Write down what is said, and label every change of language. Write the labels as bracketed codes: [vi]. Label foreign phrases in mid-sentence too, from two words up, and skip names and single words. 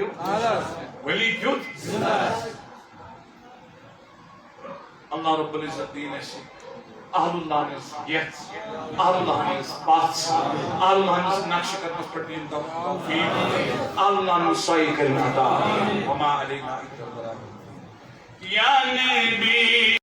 [ks] ولی کیُتھ [ar] اللہ رب العزت [ks] دین اَسہِ اہل اللہ ہٕنٛز یژھ اہل اللہ ہٕنٛز پژھ اہل اللہ ہٕنٛدِس نقشہٕ قدمس پٮ۪ٹھ دِیِن توفیٖق اہل اللہ ہٕنٛز سایہِ کٔرِن عطا [ar] وما علینا الا البلاغ یا نبی